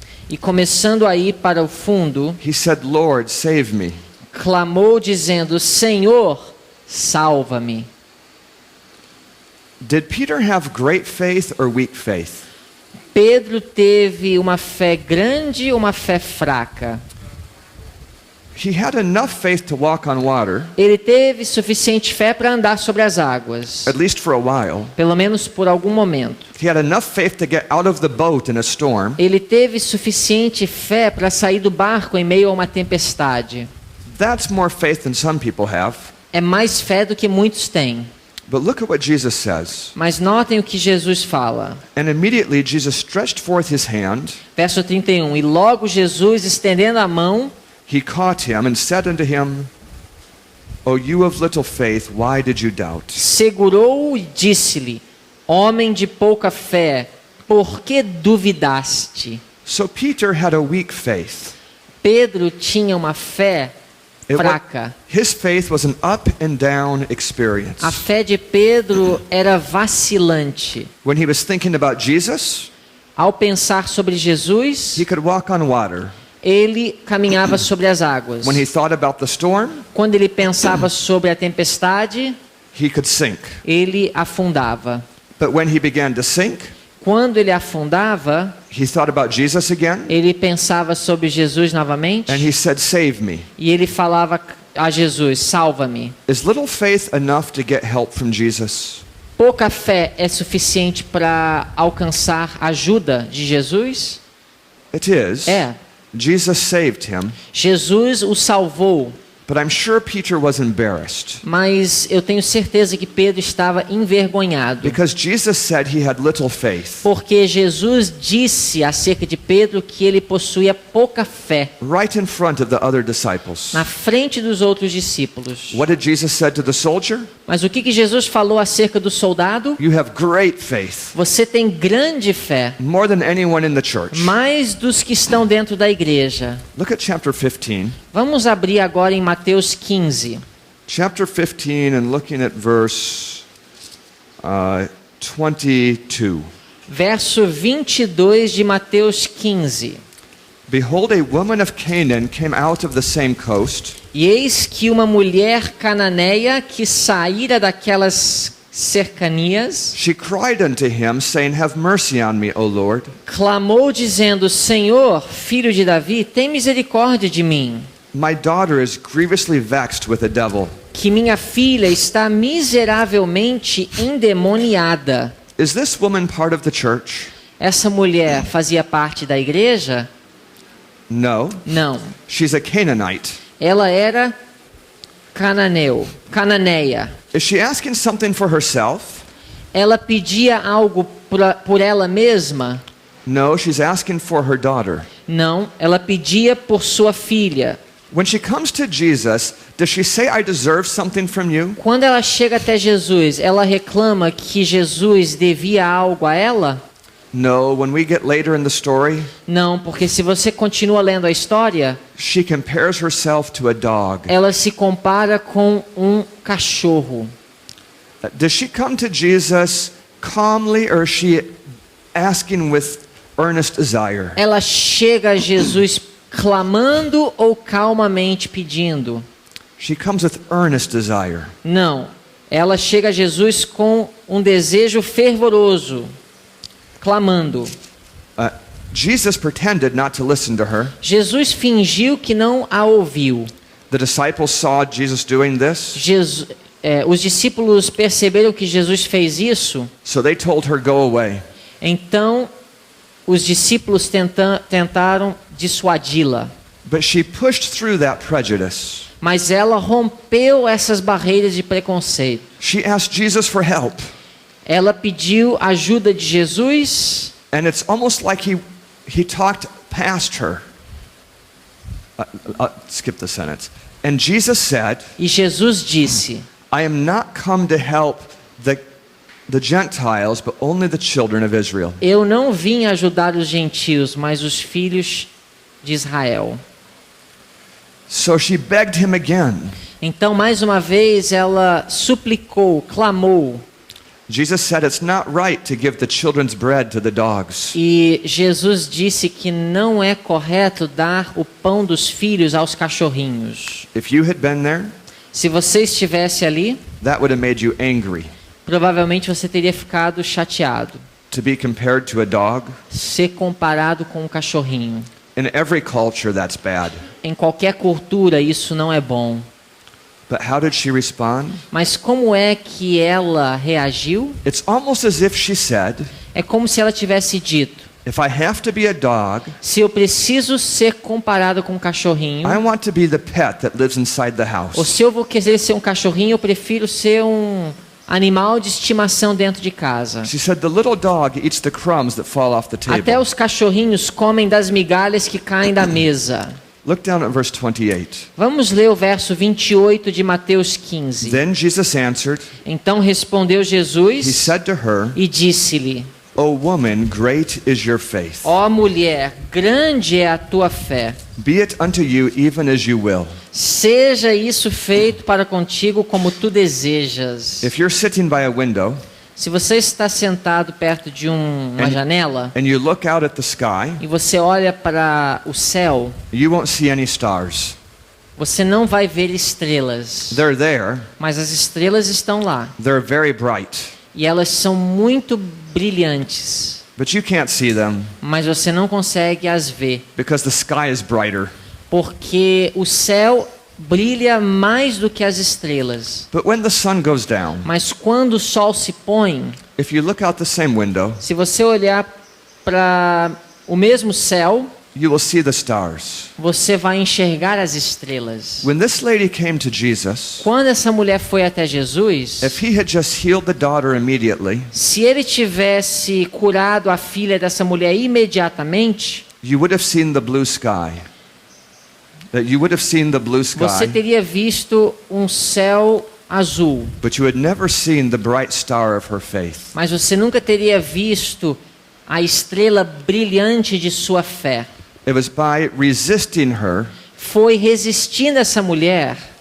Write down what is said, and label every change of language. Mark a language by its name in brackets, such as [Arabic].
[Portuguese] E começando a ir para o fundo, [English] he said, "Lord, save me." [Portuguese] clamou dizendo: Senhor, salva-me. [English] Did Peter have great faith or weak faith? [Portuguese] Pedro teve uma fé grande ou uma fé fraca? [English] He had enough faith to walk on water, [Portuguese] Ele teve suficiente fé para andar sobre as águas, [English] at least for a while. [Portuguese] pelo menos por algum momento. [English] He had enough faith to get out of the boat in a storm. [Portuguese] Ele teve suficiente fé para sair do barco em meio a uma tempestade. [English] That's more faith than some people have. [Portuguese] É mais fé do que muitos têm. [English] But look at what Jesus says. [Portuguese] Mas notem o que Jesus fala. [English] And immediately Jesus stretched forth his hand, [Portuguese] Verso 31. E logo Jesus, estendendo a mão, [English] he caught him and said unto him, "O you of little faith, why did you doubt?" [Portuguese] segurou-o e disse-lhe: Homem de pouca fé, por que duvidaste? [English] So Peter had a weak faith. [Portuguese] Pedro tinha uma fé fraca. [English] His faith was an up and down experience. [Portuguese] A fé de Pedro era vacilante. [English] When he was thinking about Jesus, [Portuguese] Ao pensar sobre Jesus, [English] he could walk on water. [Portuguese] ele caminhava sobre as águas. [English] When he thought about the storm, [Portuguese] Quando ele pensava sobre a tempestade, [English] he could sink. [Portuguese] ele afundava. [English] But when he began to sink, [Portuguese] Quando ele afundava, [English] he thought about Jesus again, [Portuguese] ele pensava sobre Jesus novamente [English] and he said, "Save me." [Portuguese] e ele falava a Jesus: Salva-me. [English] Is little faith enough to get help from Jesus? [Portuguese] Pouca fé é suficiente para alcançar ajuda de Jesus? [English] It is. [Portuguese] É. [English] Jesus saved him, [Portuguese] Jesus o salvou, [English] but I'm sure Peter was embarrassed [Portuguese] mas eu tenho certeza que Pedro estava envergonhado. [English] because Jesus said he had little faith. [Portuguese] Porque Jesus disse acerca de Pedro que ele possuía pouca fé [English] Right in front of the other disciples. [Portuguese] na frente dos outros discípulos. [English] What did Jesus say to the soldier? [Portuguese] Mas o que Jesus falou acerca do soldado? [English] You have great faith, [Portuguese] Você tem grande fé, [English] more than anyone in the church. [Portuguese] mais dos que estão dentro da igreja. [English] Look at chapter 15. [Portuguese] Vamos abrir agora em Mateus 15. [English] Chapter 15 and looking at verse 22. [Portuguese] Verso 22 de Mateus 15. [English] Behold, a woman of Canaan came out of the same coast, [Portuguese] E eis que uma mulher cananeia que saíra daquelas cercanias, [English] she cried unto him, saying, "Have mercy on me, O Lord, [Portuguese] clamou dizendo: Senhor, filho de Davi, tem misericórdia de mim, [English] my daughter is grievously vexed with a devil." [Portuguese] que minha filha está miseravelmente endemoniada. [English] Is this woman part of the church? [Portuguese] Essa mulher fazia parte da igreja? [English] No. [Portuguese] Não. [English] She's a Canaanite. [Portuguese] Ela era cananeia. [English] Is she asking something for herself? [Portuguese] Ela pedia algo por ela mesma? [English] No, she's asking for her daughter. [Portuguese] Não, ela pedia por sua filha. [English] When she comes to Jesus, does she say, "I deserve something from you"? [Portuguese] Quando ela chega até Jesus, ela reclama que Jesus devia algo a ela? [English] No, when we get later in the story, [Portuguese] Não, porque se você continua lendo a história, [English] she compares herself to a dog. [Portuguese] ela se compara com um cachorro. [English] Does she come to Jesus calmly, or is she asking with earnest desire? [Portuguese] Ela chega a Jesus clamando ou calmamente pedindo? [English] She comes with earnest desire. [Portuguese] Não. Ela chega a Jesus com um desejo fervoroso, clamando. [English] Jesus pretended not to listen to her. [Portuguese] Jesus fingiu que não a ouviu. [English] The disciples saw Jesus doing this, [Portuguese] Os discípulos perceberam que Jesus fez isso, [English] so they told her, "Go away." [Portuguese] então os discípulos tentaram dissuadi-la. [English] But she pushed through that prejudice. [Portuguese] Mas ela rompeu essas barreiras de preconceito. [English] She asked Jesus for help. [Portuguese] Ela pediu ajuda de Jesus. [English] And it's almost like he talked past her. Skip the sentence. And Jesus said, [Portuguese] E Jesus disse: [English] "I am not come to help the Gentiles, but only the children of Israel." [Portuguese] Eu não vim ajudar os gentios, mas os filhos de Israel. [English] So she begged him again. [Portuguese] Então, mais uma vez, ela suplicou, clamou. [English] Jesus said it's not right to give the children's bread to the dogs. [Portuguese] E Jesus disse que não é correto dar o pão dos filhos aos cachorrinhos. [English] If you had been there, [Portuguese] Se você estivesse ali, [English] that would have made you angry. [Portuguese] provavelmente você teria ficado chateado. [English] To be compared to a dog, [Portuguese] Ser comparado com um cachorrinho. [English] in every culture that's bad. [Portuguese] Em qualquer cultura isso não é bom. [English] But how did she respond? [Portuguese] Mas como é que ela reagiu? [English] It's almost as if she said, [Portuguese] É como se ela tivesse dito: [English] "If I have to be a dog, [Portuguese] se eu preciso ser comparado com um cachorrinho, [English] I want to be the pet that lives inside the [Portuguese] ou [English] house." [Portuguese] se eu vou querer ser um cachorrinho, eu prefiro ser um animal de estimação dentro de casa. [English] She said, "The little dog eats the crumbs that fall off the [Portuguese] Até [English] table." [Portuguese] os cachorrinhos comem das migalhas que caem da mesa. [English] Look down at verse 28. [Portuguese] Vamos ler o verso 28 de Mateus 15. [English] Then Jesus answered, [Portuguese] Então respondeu [English] he [Portuguese] Jesus [English] said to her, [Portuguese] e disse-lhe: [English] "O woman, great is your faith. [Portuguese] Ó mulher, grande é a tua fé. [English] Be it unto you even as you will." [Portuguese] Seja isso feito para contigo como tu desejas. [English] If you're sitting by a window [Portuguese] Se você está sentado perto de uma janela [English] and you look out at the sky, [Portuguese] e você olha para o céu, [English] you won't see any stars. [Portuguese] você não vai ver estrelas. [English] They're there. [Portuguese] Mas as estrelas estão lá [English] They're very bright, [Portuguese] e elas são muito brilhantes. [English] but you can't see them [Portuguese] Mas você não consegue as ver, [English] because the sky is brighter. [Portuguese] porque o céu brilha mais do que as estrelas. [English] But when the sun goes down, [Portuguese] Mas quando o sol se põe, [English] if you look out the same window, [Portuguese] se você olhar para o mesmo céu, [English] you will see the stars. [Portuguese] você vai enxergar as estrelas. [English] When this lady came to Jesus, [Portuguese] Quando essa mulher foi até Jesus, [English] if he had just healed the daughter immediately, [Portuguese] se ele tivesse curado a filha dessa mulher imediatamente, [English] you would have seen the blue sky. You would have seen the blue [Portuguese] você [English] sky, [Portuguese] teria visto um céu azul, [English] but you had never seen the bright star of her faith. [Portuguese] mas você nunca teria visto a estrela brilhante de sua fé. [English] It was by resisting her [Portuguese] Foi resistindo essa mulher